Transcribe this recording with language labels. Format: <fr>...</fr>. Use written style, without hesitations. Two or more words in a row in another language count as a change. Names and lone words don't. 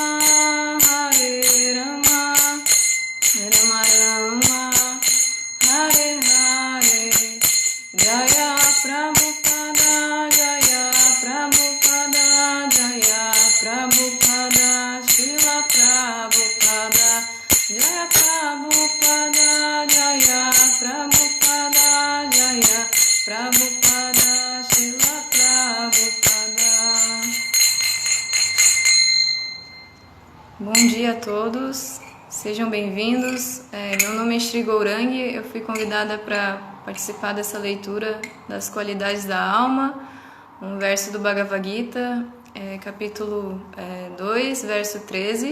<sa>Rama Rama Hare Hare Jaya Prabhupada Jaya Prabhupada Jaya Prabhupada Srila Prabhupada Jaya Prabhupada Jaya Prabhupada Jaya Prabhupada Srila Prabhupada.</sa> <pt>Bom dia a todos. Sejam bem-vindos. Meu nome é Shri Gourangi. Eu fui convidada para participar dessa leitura das qualidades da alma, um verso do Bhagavad Gita, capítulo 2, verso 13.</pt>